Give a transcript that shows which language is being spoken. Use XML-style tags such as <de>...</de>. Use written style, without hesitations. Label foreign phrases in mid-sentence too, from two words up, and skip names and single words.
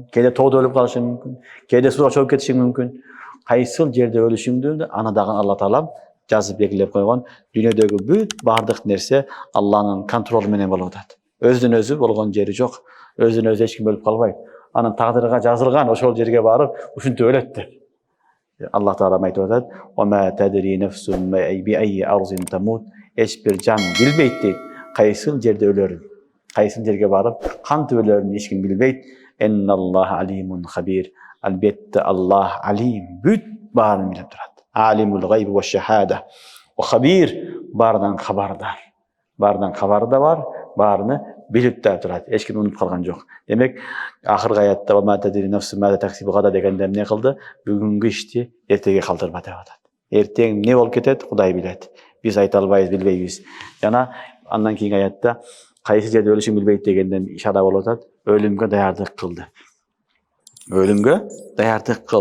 <ky>Кээде тоодо өлүп калышың мүмкүн. Кээде сууга чогуп кетишиң мүмкүн. Кайсыл жерде өлүшүңдү аны дагы Алла Таалам жазып белгилеп койгон. Дүйнөдөгү бүт бардык нерсе Алланын контролу менен болуп атат. Өзүнөн өзү болгон жери жок. Өзүнөн өзү эч ким өлүп калбайт. Анын тагдырга жазылган ошол жерге барып ушинтип өлөт деп. Алла Таала айтып атат:</ky> <ar>"وما تدري نفس بأي أرض تموت"</ar> <ky>эч бир жан билбейт дейт. Кайсыл жерде өлөрүн, кайсыл жерге барып кантип өлөрүн эч ким билбейт.</ky> <ar>إن الله عليم خبير.</ar> <ky>Албетте Аллах алим, бүт баарын билип турат.</ky> <ar>عالم الغيب والشهادة. وخبير,</ar> <ky>баарынан хабардар. Баарынан хабары да бар, баарыны билип да турат. Эч ким унутуп калган жок. Демек, акыркы аятта</ky> <ar>"وما تدري نفس ماذا تكسب غدا"</ar> <ky>дегенде эмне кылды? Бүгүнкү ишти эртеге калтырба деп атат. Эртең эмне болуп кетет, Кудай билет. Биз айта албайбыз, билбейбиз. Жана андан кийинки аятта кайсы жерде өлүшүң билбейт дегенден ишара болуп атат. Өлүмгө даярдык кылды. Өлүмгө даярдык кыл.</ky>